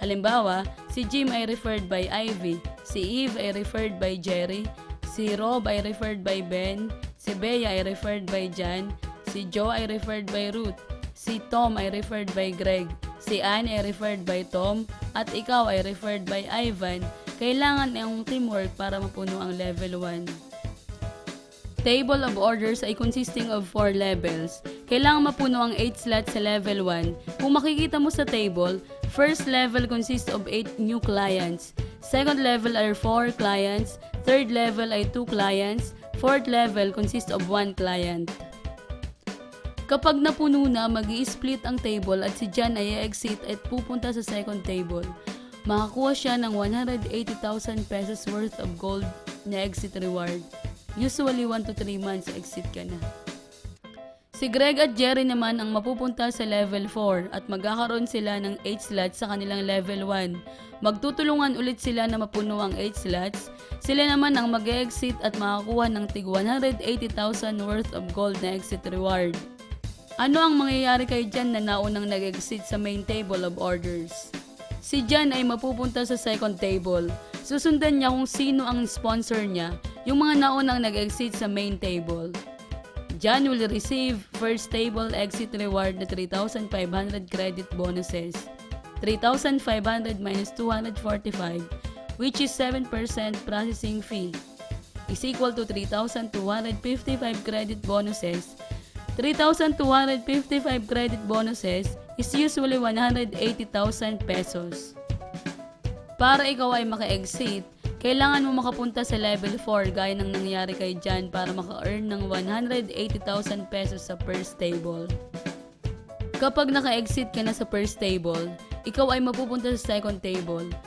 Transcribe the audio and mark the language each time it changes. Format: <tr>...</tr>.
<tl>Halimbawa, si Jim ay referred by Ivy, si Eve ay referred by Jerry, si Rob ay referred by Ben, si Bea ay referred by Jan, si Joe ay referred by Ruth, si Tom ay referred by Greg, si Anne ay referred by Tom, at ikaw ay referred by Ivan. Kailangan ang teamwork para mapuno ang level 1.</tl> <en>Table of orders ay consisting of 4 levels.</en> <tl>Kailangan mapuno ang 8 slots sa level 1. Kung makikita mo sa table,</tl> <en>first level consists of 8 new clients. Second level are 4 clients. Third level ay 2 clients. Fourth level consists of 1 client.</en> <tl>Kapag napuno na, mag-i-split ang table at si Jan ay exit at pupunta sa second table. Makakuha siya ng 180,000 pesos worth of gold na exit reward.</tl> <en>Usually 1 to 3 months</en> <tl>exit ka na. Si Greg at Jerry naman ang mapupunta sa level 4 at magkakaroon sila ng 8 slots sa kanilang level 1. Magtutulungan ulit sila na mapuno ang 8 slots. Sila naman ang mag-exit at makakuha ng tig 180,000 worth of gold na exit reward. Ano ang mangyayari kay Jan na naunang nag-exit sa main table of orders? Si Jan ay mapupunta sa second table. Susundan niya kung sino ang sponsor niya, yung mga naunang nag-exit sa main table.</tl> <en>Jan will receive first table exit reward na 3,500 credit bonuses. 3,500 minus 245, which is 7% processing fee, is equal to 3,255 credit bonuses. 3,255 credit bonuses is usually 180,000 pesos.</en> <tl>Para ikaw ay maka-exit, kailangan mo makapunta sa level 4 gaya ng nangyari kay Jan para maka-earn ng 180,000 pesos sa first table. Kapag naka-exit ka na sa first table, ikaw ay mapupunta sa second table.</tl>